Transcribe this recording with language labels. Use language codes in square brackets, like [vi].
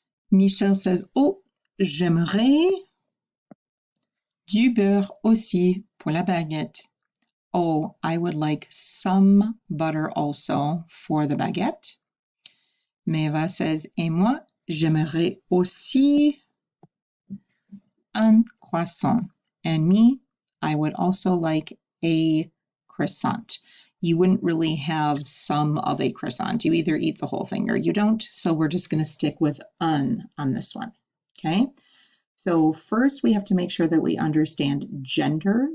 [en] Michel says, [fr] oh, j'aimerais du beurre aussi pour la baguette. [en] Oh, I would like some butter also for the baguette. Meva says, [fr] et moi, j'aimerais aussi un croissant. [en] And me, I would also like a croissant. You wouldn't really have some of a croissant. You either eat the whole thing or you don't. So we're just going to stick with un on this one. Okay. So first we have to make sure that we understand gender.